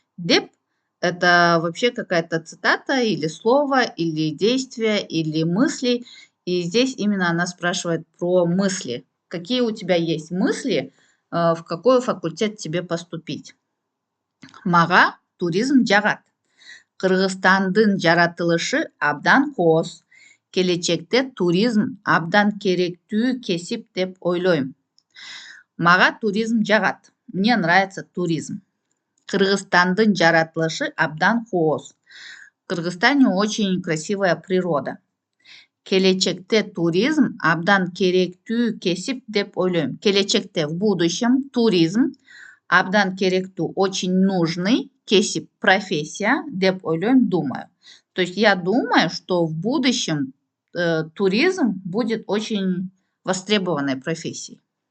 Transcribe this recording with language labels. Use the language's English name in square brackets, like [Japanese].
[Russian] Деп это вообще какая-то цитата или слово, или действие, или мысли. И здесь именно она спрашивает про мысли. Какие у тебя есть мысли, в какой факультет тебе поступить? [Kyrgyz] Мага туризм жагат. Кыргызстандын жаратылышы абдан кооз. Келечекте туризм абдан керектүү кесип деп ойлойм. Мага туризм жагат. [Russian] Мне нравится туризм. [Kyrgyz] Кыргызстандын жаратылышы абдан кооз. [Russian] В Кыргызстане очень красивая природа. [Kyrgyz] Келечекте туризм абдан керектүү кесип деп ойлойм. Келечекте, [Russian] в будущем, [Kyrgyz] туризм абдан керектүү, [Russian] очень нужный, [Kyrgyz] кесип, [Russian] профессия, [Kyrgyz] деп ойлойм, [Russian] думаю. То есть я думаю, что в будущем туризм будет очень востребованной профессией.